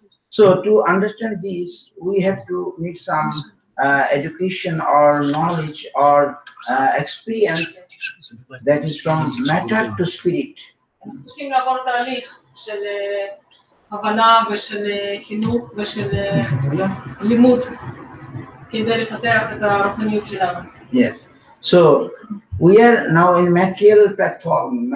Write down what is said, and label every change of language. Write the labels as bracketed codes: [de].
[en] So to understand this, we have to need some education or knowledge or experience that is from matter to spirit. [he] צריכים לעבור תהליך של הבנה ושל חינוך ושל לימוד כדי לפתח את הרוחניות שלנו. [en] Yes. So we are now in material platform.